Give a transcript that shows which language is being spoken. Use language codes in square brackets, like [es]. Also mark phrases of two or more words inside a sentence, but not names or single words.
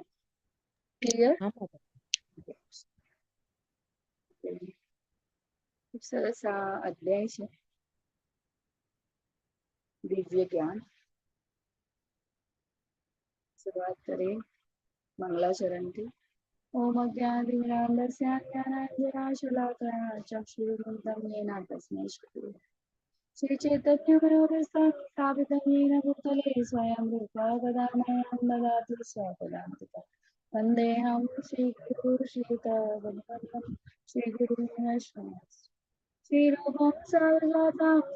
[gu] ક્લિયર? હા માતાજી. ખૂબ સરસ આ અધ્યાય છે દિવ્ય જ્ઞાન. શરૂઆત કરીએ મંગલાચરણથી. [sa] ओम अज्ञानतिमिरान्धस्य ज्ञानाञ्जनाशलाकया चक्षुरुन्मिलितं येन तस्मै श्रीचैतन्यमनोरस्थं स्थापितं येन भूतले स्वयं रूपा कदा मह्यं ददाति स्वपदान्तिकं वन्देऽहं श्रीगुरुं श्रीयुतपदकमलं श्रीगुरुं वैष्णवं श्रीरूपं सारनाथं